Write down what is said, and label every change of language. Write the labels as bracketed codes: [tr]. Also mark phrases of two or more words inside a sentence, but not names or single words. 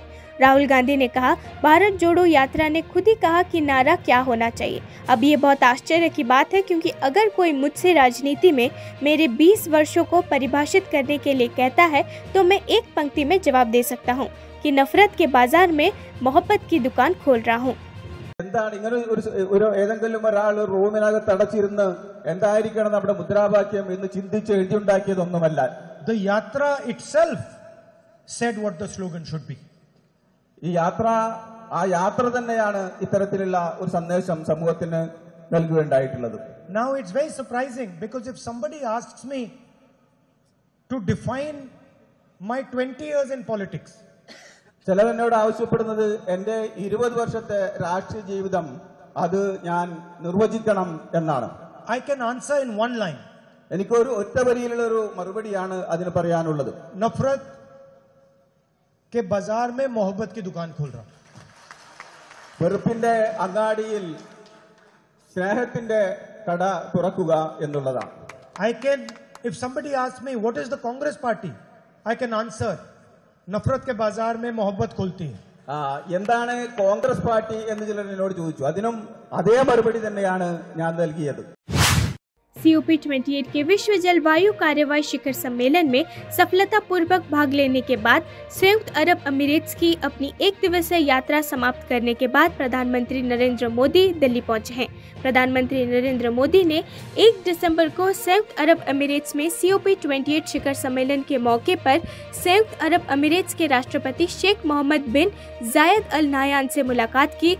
[hi] राहुल गांधी ने कहा, भारत जोड़ो यात्रा ने खुद ही कहा कि नारा क्या होना चाहिए। अब ये बहुत आश्चर्य की बात है, क्योंकि अगर कोई मुझसे राजनीति में मेरे 20 वर्षों को परिभाषित करने के लिए कहता है तो मैं एक पंक्ति में जवाब दे सकता हूँ कि नफरत के बाजार में मोहब्बत की दुकान खोल रहा हूँ। [ml] എന്താണ് ഇങ്ങനെ ഒരു ഏതെങ്കിലും ഒരാൾ റൂമിനകത്ത് അടച്ചിരുന്ന് എന്തായിരിക്കണം നമ്മുടെ മുദ്രാവാക്യം എന്ന് ചിന്തിച്ച് എഴുതിയുണ്ടാക്കിയതൊന്നുമല്ല. [en] The yatra itself said what the slogan should be. [ml] ഈ യാത്ര തന്നെയാണ് ഇത്തരത്തിലുള്ള ഒരു സന്ദേശം സമൂഹത്തിന് നൽകുകയുണ്ടായിട്ടുള്ളത്. [en] Now it's very surprising, because if somebody asks me to define my 20 years in politics, [ml] ചിലരെന്നോട് ആവശ്യപ്പെടുന്നത് എന്റെ 20 വർഷത്തെ രാഷ്ട്രീയ ജീവിതം അത് ഞാൻ നിർവചിക്കണം എന്നാണ്. [en] I can answer in one line. [ml] എനിക്കൊരു ഒറ്റ വരിയിലുള്ള ഒരു മറുപടിയാണ് അതിന് പറയാനുള്ളത്. [hi] नफरत के बाजार में मोहब्बत की दुकान खोल रहा. [ml] വെറുപ്പിന്റെ അങ്ങാടിയിൽ സ്നേഹത്തിന്റെ കട തുറക്കുക എന്നുള്ളതാണ്. [en] I can, if somebody asks me what is the Congress party, I can answer, [hi] नफरत के बाजार में मोहब्बत खोलती है. [ml] എന്താണ് കോൺഗ്രസ് പാർട്ടി എന്ന് ചിലർ എന്നോട് ചോദിച്ചു. അതിനും അതേ മറുപടി തന്നെയാണ് ഞാൻ നൽകിയത്. [hi] COP28 के विश्व जलवायु कार्यवाही शिखर सम्मेलन में सफलतापूर्वक भाग लेने के बाद संयुक्त अरब अमीरात की अपनी एक दिवसीय यात्रा समाप्त करने के बाद प्रधानमंत्री नरेंद्र मोदी दिल्ली पहुंचे हैं। प्रधानमंत्री नरेंद्र मोदी ने 1 दिसंबर को संयुक्त अरब अमीरात में COP28 शिखर सम्मेलन के मौके पर संयुक्त अरब अमीरात के राष्ट्रपति शेख मोहम्मद बिन जायद अल नाहयान से मुलाकात की।